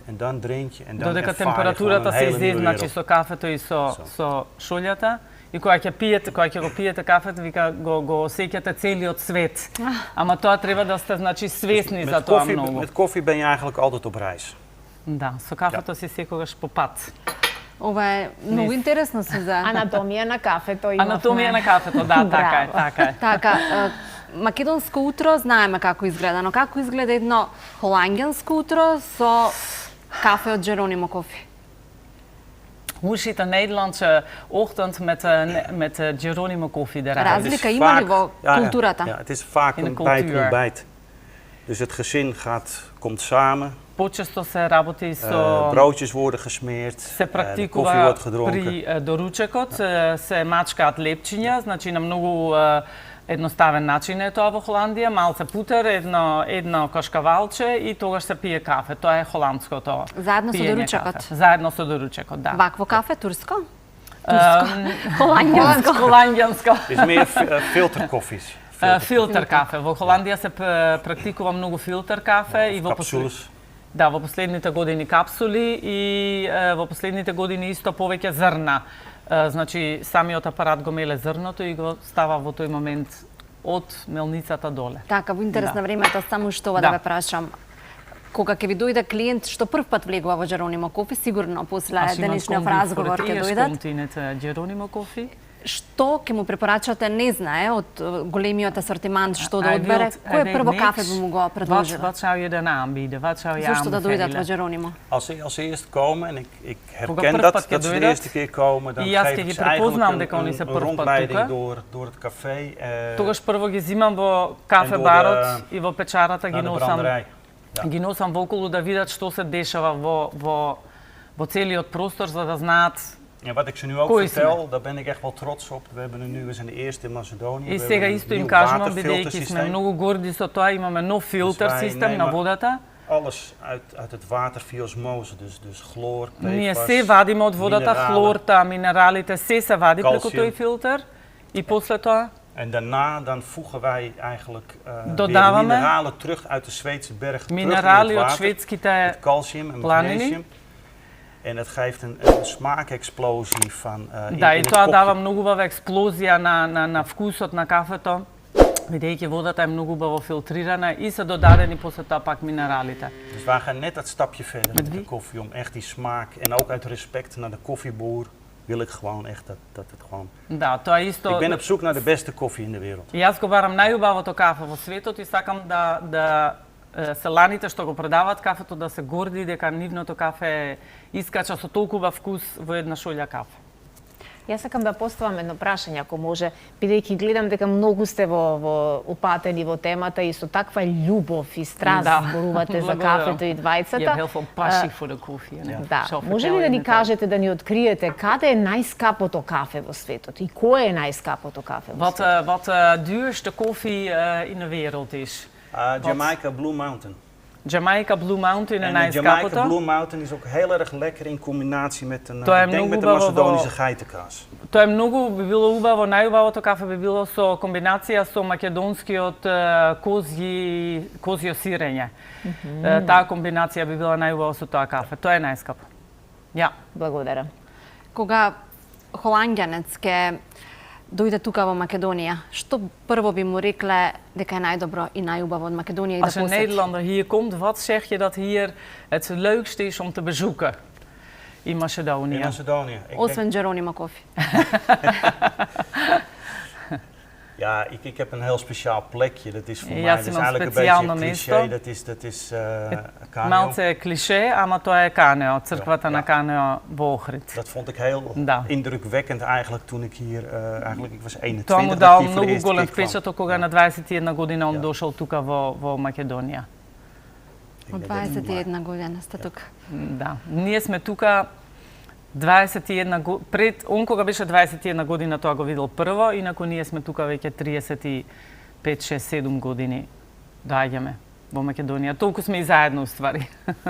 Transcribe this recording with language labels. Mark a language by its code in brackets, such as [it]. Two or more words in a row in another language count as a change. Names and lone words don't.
[nl] En dan drink je en dan [mk] Додека [nl] ervaar je gewoon [mk] температурата [nl] een [mk] се [nl] hele nieuwe [mk] изедначи [nl] wereld. [mk] со кафето и со шолјата. И кога ќе го пиете кафето, вика го осеќате целиот свет. Ама тоа треба да сте значи свесни за тоа многу. [nl] Met koffie ben je eigenlijk altijd op reis. [mk] Да, со кафето си секогаш по пат. Ова е многу интересно, Сузан. Анатомија на кафето имавме. Анатомија на кафето, да, така е, Браво. така е. Така, македонско утро знаеме како изгледа, но како изгледа едно холандјанско утро со кафе од Джеронимо кофи? [nl] Hoe ziet een Nederlandse ochtend met Geronimo koffie eruit? [mk] Разлика има ли во [nl] Ja, [mk] културата? [nl] ja, het is vaak In de een bij het cultuur. ontbijt. Dus het gezin komt samen, [mk] Почесто се работи со [nl] broodjes worden gesmeerd, [mk] се [nl] de koffie [mk] практикува [nl] wordt gedronken. [mk] при доручекот, се мачкаат лепчиња, значи на многу едноставен начин е тоа во Холандија, малце путер, едно кошкавалче и тогаш се пие кафе. Тоа е холандското. Заедно со пиење доручекот? кафе. Заедно со доручекот, да. Вакво кафе, турско? Холандјанско. Холандјанско. [nl] Het is meer filterkoffies. [mk] Филтер кафе. Во Холандија се практикува многу филтер кафе и во [nl] Capsules. [mk] Да, во последните години капсули и во последните години исто повеќе зрна. Значи, самиот апарат го меле зрното и го става во тој момент од мелницата доле. Така, во интерес Да. на времето, само што ова да Да. ве прашам. Кога ќе ви дојде клиент што прв пат влегува во Джеронимо кофи, сигурно после денешниот разговор ќе дојдат, Geronimo кофи. што ќе му препорачате, не знае од големиот асортимент што да одбере, кој прво кафе би му го предложила? [nl] Wat zou je dan aanbieden? Wat zou je [mk] Зошто да дојдат во [nl] aanbevelen? [mk] Джеронимо? [nl] Als ze eerst komen, en ik [mk] Кога [nl] herken [mk] прв [nl] dat, [mk] пат ќе [nl] dat ze de [mk] дојдат, [nl] eerste keer komen, dan [mk] и јас [nl] geef [mk] ќе [nl] ik [mk] ги [nl] ze eigenlijk [mk] препознам дека они се [nl] een [mk] прв пат [nl] rondleiding [mk] тука. [nl] door het café [mk] Тогаш прво ги зимам во кафе-барот и во печарата ги [nl] naar de [mk] носам. [nl] branderij. Ja. [mk] Ги носам вооколу да видат што се дешава во целиот простор за да знаат. [nl] En wat ik ze nu ook Kooi vertel, daar ben ik echt wel trots op. We hebben er nu, we zijn de eerste in Macedonië. [mk] И [nl] We [mk] сега [nl] hebben [mk] исто [nl] een [mk] им [nl] nieuw [mk] кажувам, бидејќи сме [nl] waterfiltersysteem. [mk] многу горди со тоа, имаме нов филтер [nl] wij [mk] систем на [nl] nemen [mk] водата. [nl] Alles uit het water via osmose, dus chloor, [mk] Ние [nl] PFAS, [mk] се вадиме од водата, [nl] mineralen. [mk] хлорта, минералите, се вади преку [nl] Calcium. [mk] тој филтер. И после тоа [nl] En daarna dan voegen wij eigenlijk weer [mk] Dodavаме [nl] mineralen terug uit de Zweedse berg terug in het [mk] минерали од [nl] water. [mk] шведските [nl] Met calcium en [mk] planini. [nl] magnesium. En het geeft een smaakexplosie van [mk] Да, [nl] in [mk] и [nl] het [mk] тоа [nl] kopje. [mk] дава многу убава експлозија на вкусот на кафето, бидејќи водата е многу убаво филтрирана и се додадени после тоа пак минералите. [nl] Dus wij gaan net dat stapje verder Met met de wie? koffie om echt die smaak en ook uit respect naar de koffieboer wil ik gewoon echt dat het gewoon. [mk] Да, тоа исто. [nl] Ik ben op zoek naar de beste koffie in de wereld. [mk] Јас го барам најубавото кафе во светот и сакам да селаните што го продаваат кафето да се горди дека нивното кафе искача со толкова вкус во една шолја кафе. Јас сакам да поставам едно прашање, ако може, бидејќи гледам дека многу сте во упатени во темата и со таква љубов и страст зборувате за кафето и двајцата. [nl] Je hebt heel veel passie voor de koffie. [mk] Да, може ли да ни кажете, да ни откриете каде е најскапото кафе во светот и кое е најскапото кафе во светот? [nl] Wat de duurste koffie in de wereld is? Jamaica Blue Mountain. Jamaica Blue Mountain en En de Jamaica [mk] ijskapota. [nl] Blue Mountain is ook heel erg lekker in combinatie met een, [mk] Тоа е [nl] ik denk [mk] многу [nl] met de [mk] убаво [nl] Macedonische [mk] во- [nl] geitenkaas. [mk] Тоа е многу би било убаво, најубавото кафе би било со комбинација со македонскиот козјо сирење. Таа комбинација би била најубаво со тоа кафе. Тоа е најскапо. Ја. Благодарам. Кога холанѓанец ке дојде тука во Македонија, што прво би му рекле дека е најдобро и најубаво од Македонија и да [nl] Als een [mk] посети? [nl] Nederlander hier komt, wat zeg je dat hier het leukste is om te bezoeken in In Macedonië? Macedonië. Ik denk- [mk] Освен Джеронимо кофи. [nl] ja, ik heb een heel speciaal plekje. Dat is voor Ja, mij, dat [mk] si is imam eigenlijk een specijalno beetje mesto. [nl] cliché. Dat is Kaneo. [mk] Малце е клише, ама тоа е Канео, црквата на Канео во Охрид. [nl] Dat vond ik heel [mk] Da. [nl] indrukwekkend eigenlijk toen ik hier, eigenlijk ik was 21 [mk] Тоа му [nl] dat [mk] дал [nl] ik hier voor de [mk] многу [nl] eerste [mk] голем [nl] keer kwam. [mk] впечаток кога на 21 година он [nl] Ja. [mk] дошол тука во Македонија. [nl] Ik [mk] Од [nl] denk dat het [mk] 21 година сте тука. Да, ние сме тука 21 пред он кога беше 21 година тоа го видел прво, инаку ние сме тука веќе 35, 6, 7 години доаѓаме во Македонија. Толку сме и заедно уствари. Да.